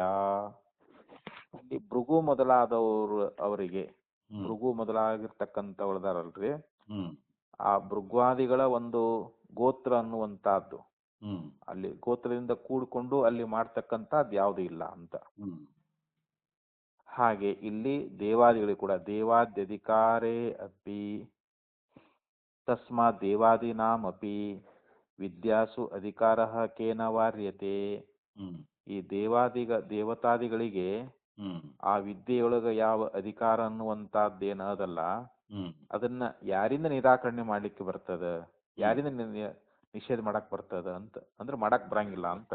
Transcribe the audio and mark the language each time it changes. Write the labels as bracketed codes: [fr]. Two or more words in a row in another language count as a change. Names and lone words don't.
[kn] ಈ ಭೃಗು ಮೊದಲಾದವರು ಅವರಿಗೆ, ಭೃಗು ಮೊದಲಾಗಿರ್ತಕ್ಕಂಥವ್ರದಾರಲ್ರಿ, ಆ ಭೃಗ್ವಾದಿಗಳ ಒಂದು ಗೋತ್ರ ಅನ್ನುವಂತಹದ್ದು ಅಲ್ಲಿ ಗೋತ್ರದಿಂದ ಕೂಡಿಕೊಂಡು ಅಲ್ಲಿ ಮಾಡ್ತಕ್ಕಂಥದ್ದು ಯಾವುದು ಇಲ್ಲ ಅಂತ. ಹಾಗೆ ಇಲ್ಲಿ ದೇವಾದಿಗಳಿಗೆ ಕೂಡ [sa] ದೇವಾದ್ಯಧಿಕಾರೇ ಅಪಿ ತಸ್ಮಾತ್ ದೇವಾದೀನಾಂ ಅಪಿ ವಿದ್ಯಾಸು ಅಧಿಕಾರ ಕೇನ ವಾರ್ಯತೆ. [kn] ಈ ದೇವತಾದಿಗಳಿಗೆ ಆ ವಿದ್ಯೆಯೊಳಗ ಯಾವ ಅಧಿಕಾರ ಅನ್ನುವಂತಹದ್ದೇನದಲ್ಲ, ಅದನ್ನ ಯಾರಿಂದ ನಿರಾಕರಣೆ ಮಾಡ್ಲಿಕ್ಕೆ ಬರ್ತದ, ಯಾರಿಂದ ನಿಷೇಧ ಮಾಡಕ್ ಬರ್ತದ ಅಂತ ಅಂದ್ರೆ ಮಾಡಕ್ ಬರಂಗಿಲ್ಲ ಅಂತ.